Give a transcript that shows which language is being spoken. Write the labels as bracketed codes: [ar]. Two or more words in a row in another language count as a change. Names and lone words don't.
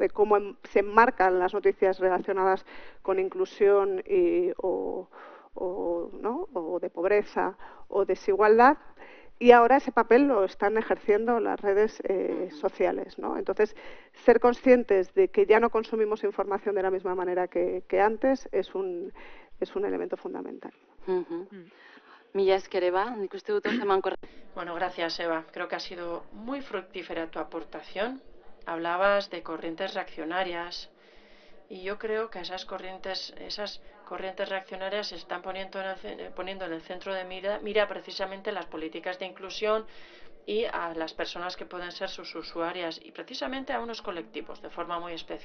[es] De cómo se enmarcan las noticias relacionadas con inclusión o de pobreza o desigualdad, y ahora ese papel lo están ejerciendo las redes sociales, ¿no? Entonces, ser conscientes de que ya no consumimos información de la misma manera que antes es un elemento fundamental. [eu] Mila esker, Eva. Nik uste dut oso emankorra. [es] Bueno, gracias, Eva. Creo que ha sido muy fructífera tu aportación. Hablabas de corrientes reaccionarias y yo creo que esas corrientes reaccionarias se están poniendo en el centro de mira precisamente las políticas de inclusión y a las personas que pueden ser sus usuarias y precisamente a unos colectivos de forma muy especial.